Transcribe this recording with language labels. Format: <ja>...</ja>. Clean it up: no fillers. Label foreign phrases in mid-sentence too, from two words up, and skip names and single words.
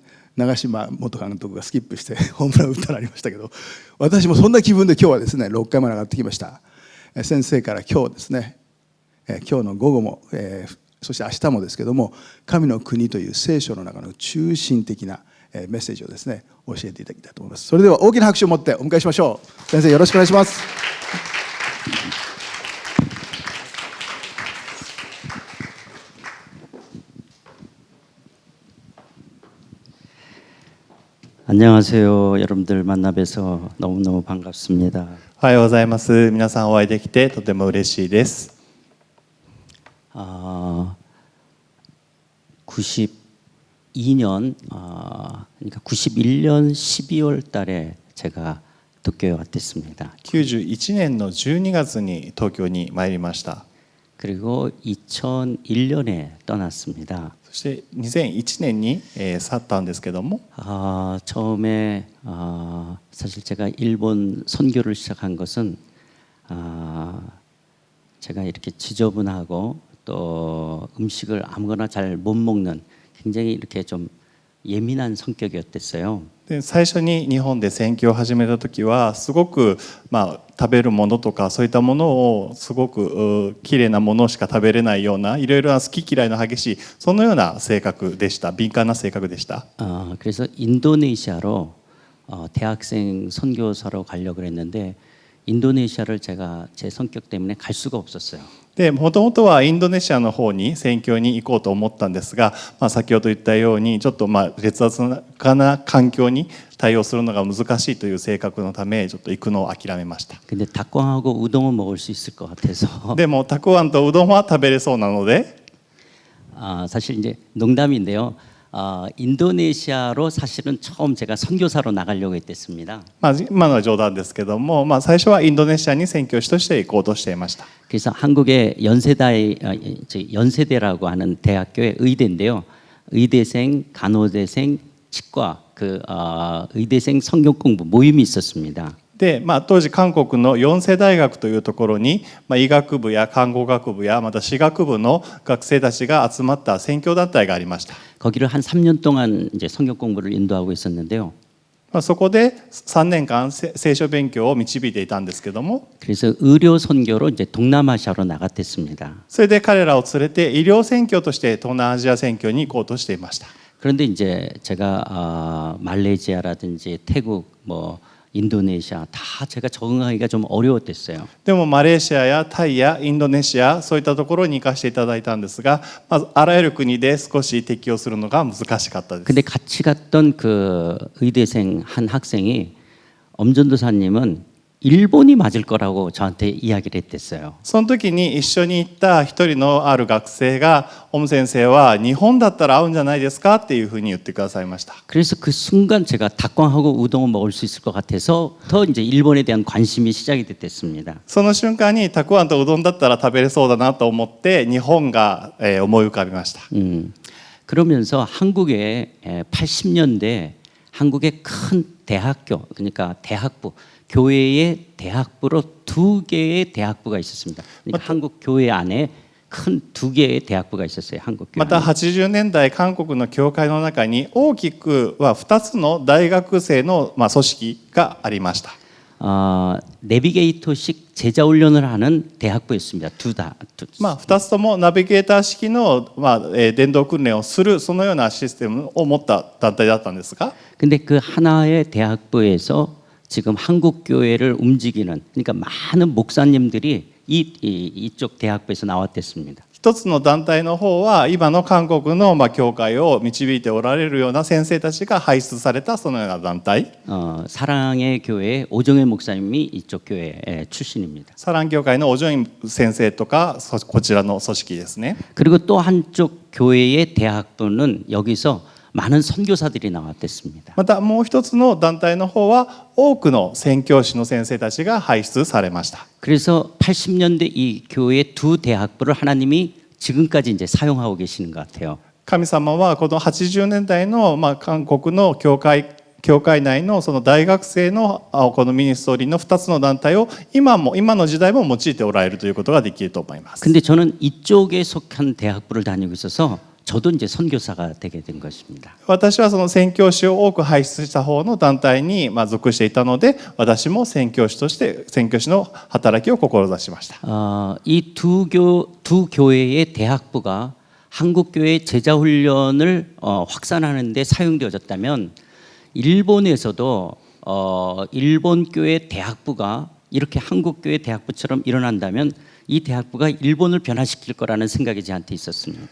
<ja>長嶋元監督がスキップしてホームラン打ったのありましたけど、私もそんな気分で今日はですね6回まで上がってきました。先生から今日ですね、今日の午後も、そして明日もですけども、神の国という聖書の中の中心的なメッセージをですね教えていただきたいと思います。それでは大きな拍手を持ってお迎えしましょう。先生よろしくお願いします。</ja> <ko>안녕하세요. 여러분들 만나 뵈서 너무너무 반갑습니다.</ko> <ja>おはようございます。皆さんお会いできてとても嬉しいです。</ja> <ko>92년, 그러니까 91년 12월 달에 제가 도쿄에 왔댔습니다.</ko> <ja>91 年の12月に東京に参りました。</ja> <ko>그리고 2001년에 떠났습니다.</ko> <ja>そして2001年に去ったんですけども、</ja> <ko>처음에 사실 제가 일본 선교를 시작한 것은 제가 이렇게 지저분하고 또 음식을 아무거나 잘 못 먹는 굉장히 이렇게 좀 예민한 성격이었댔어요.</ko> <ja>で最初に日本で宣教を始めた時はすごく、食べるものとかそういったものをすごくきれいなものしか食べれないような、いろいろな好き嫌いの激しいそのような性格でした。敏感な性格でした。</ja> <ko>그래서 인도네시아로 대학생 선교사로 가려고 했는데 인도네시아를 제가 제 성격 때문에 갈 수가 없었어요.</ko> <ja>でもともとはインドネシアの方に宣教に行こうと思ったんですが、先ほど言ったようにちょっと劣悪な環境に対応するのが難しいという性格のためちょっと行くのを諦めました。</ja> <ko>근데 닭광하고 우동은 먹을 수 있을 것 같아서</ko> <ja>でもたくあんとうどんは食べれそうなので、</ja> <ko>사실 이제 농담인데요. 인도네시아로 사실은 처음 제가 선교사로 나가려고 했댔습니다.</ko> <ja>今のは冗談ですけども、最初はインドネシアに宣教師として行こうとしていました。</ja> <ko>그래서 한국의 연세대라고 하는 대학교의 의대인데요. 의대생, 간호대생, 치과 의대생 성경 공부 모임이 있었습니다.</ko> <ja>で当時韓国の四世大学というところに、医学部や看護学部やまた歯学部の学生たちが集まった宣教団体がありました。</ja> <ko>거기를 한 3년 동안 이제 성경 공부를 인도하고 있었는데요.</ko> <ja>そこで3年間聖書勉強を導いていたんですけども、</ja> <ko>그래서 의료 선교로 이제 동남아시아로 나갔댔습니다.</ko> <ja>それで彼らを連れて医療宣教として東南アジア宣教に行こうとしていました。</ja> <ko>그런데 이제 제가 말레이시아라든지 태국 인도네시아 다 제가 적응하기가 좀 어려웠댔어요.</ko> <ja>でもマレーシアやタイやインドネシアそういったところに行かせていただいたんですが、あらゆる国で少し適応するのが難しかったです。</ja> <ko>근데 같이 갔던 그 의대생 한 학생이 엄전도사님은 일본이 맞을 거라고 저한테 이야기를 했댔어요.</ko> <ja>その時に一緒に行った一人のある学生がオム先生は日本だったら合うんじゃないですかっていうふうに言ってくださいました。</ja> <ko>그래서 그 순간 제가 닭광하고 우동을 먹을 수 있을 것 같아서 더 이제 일본에 대한 관심이 시작이 됐습니다.</ko> <ja>その瞬間にたくあんとうどんだったら食べれそうだなと思って日本が思い浮かびました。</ja> <ko>그러면서 한국에 80년대 한국의 큰 대학교 그러니까 대학부 교회의 대학부로 두 개의 대학부가 있었습니다. 그러니까 한국 교회 안에 큰 두 개의 대학부가 있었어요. 한국 교회.</ko> <ja>また80年代韓国の教会の中に大きくは2つの大学生の組織がありました。</ja> <ko>내비게이터식 제자 훈련을 하는 대학부였습니다.</ko> <ja>2 つともナビゲーター式の伝道訓練をするそのようなシステムを持った団体だったんですが</ja> <ko>근데 그 하나의 대학부에서 지금 한국 교회를 움직이는 그러니까 많은 목사님들이 이쪽 대학부에서 나왔댔습니다.</ko> <ja>一つの団体の方は今の韓国の教会を導いておられるような先生たちが輩出されたそのような団体</ja> <ko>사랑의 교회 오정현 목사님이 이쪽 교회 출신입니다.</ko> <ja>サラン教会のおジョイン先生とかこちらの組織ですね。</ja> <ko>그리고 또 한쪽 교회의 대학부는 여기서 많은 선교사들이 나왔댔습니다.</ko> <ja>またもう一つの団体の方は多くの宣教師の先生たちが輩出されました。</ja> <ko>그래서 80년대 이 교회 두 대학부를 하나님이 지금까지 이제 사용하고 계시는 것 같아요.</ko> <ja>神様はこの80年代の韓国の教会内のその大学生のこのミニストリーの2つの団体を今の時代も用いておられるということができると思います。</ja> <ko>근데 저는 이쪽에 속한 대학부를 다니고 있어서 저도 이제 선교사가 되게 된 것입니다.</ko> <ja>私はその宣教師を多く輩出した方の団体に属していたので私も宣教師として宣教師の働きを志しました。</ja> <ko>이 두 교회의 대학부가 한국 교회 제자 훈련을 확산하는 데 사용되어졌다면 일본에서도 일본 교회 대학부가 이렇게 한국 교회 대학부처럼 일어난다면 이 대학부가 일본을 변화시킬 거라는 생각이 저한테 있었습니다.</ko>